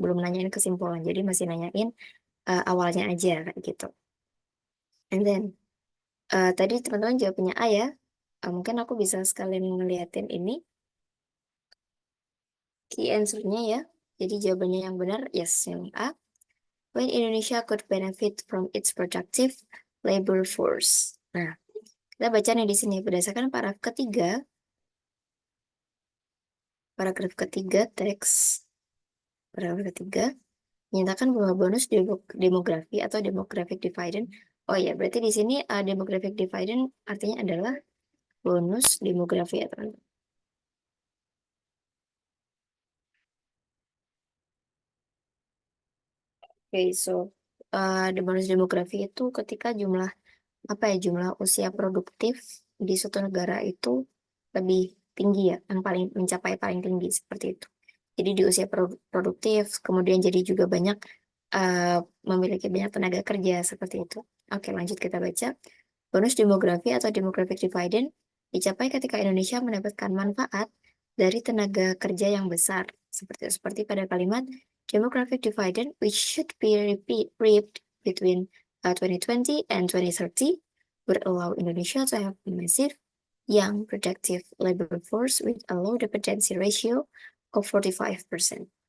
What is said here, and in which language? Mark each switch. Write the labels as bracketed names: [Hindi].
[Indonesian] Belum nanyain kesimpulan. Jadi masih nanyain awalnya aja kayak gitu. [English] And then [Indonesian] tadi teman-teman jawabnya A ya. Mungkin aku bisa sekalian ngeliatin ini key answer-nya ya. Jadi jawabannya yang benar yes yang A. [English] When Indonesia could benefit from its productive labor force. [Indonesian] Nah, kita baca nih di sini berdasarkan paragraf ketiga teks paragraf ketiga menyatakan bahwa bonus demografi atau demographic dividend. Oh ya, berarti di sini demographic dividend artinya adalah bonus demografi ya teman. Oke, [English] so the [Indonesian] bonus demografi itu ketika jumlah jumlah usia produktif di suatu negara itu lebih tinggi ya, yang paling mencapai paling tinggi seperti itu. Jadi di usia produktif, kemudian jadi juga banyak uh, memiliki banyak tenaga kerja seperti itu. Oke, lanjut kita baca. Bonus demografi atau demographic dividend dicapai ketika Indonesia mendapatkan manfaat dari tenaga kerja yang besar. Seperti pada kalimat [English] demographic dividend which should be reaped between 2020 and 2030 would allow Indonesia to have a massive young productive labor force with a low dependency ratio of 45%.